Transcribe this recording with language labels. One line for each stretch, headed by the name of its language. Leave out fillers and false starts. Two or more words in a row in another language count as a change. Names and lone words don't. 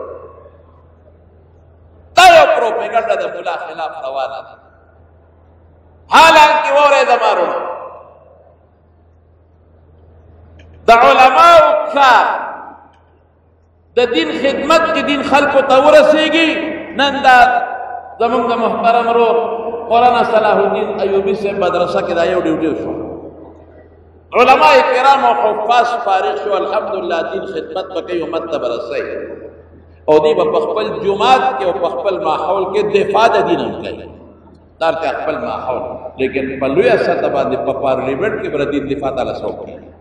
Pashto: دا یو پروپیګنډه د مولا خلاف روانه ده حالانکې وره زما وروڼو د علماو کار د دین خدمت کې دین خلکو ته ورسېږي نن دا زمونږ د محترم ورور مولانا صلاح الدین ایوبی سے مدرسہ کې دا یو ډیوټي شو علماء کرام او حفاظ فارغ شو الحمدلله دین خدمت وکي امت ته برسي او دی په خپل جمعات کې او په خپل ماحول کې دفاع د دین هم کوي دار ته خپل ماحول لیکن په لوی سطح باندې په پارلیمنت کې بر دین دفاع تعالی سو کوي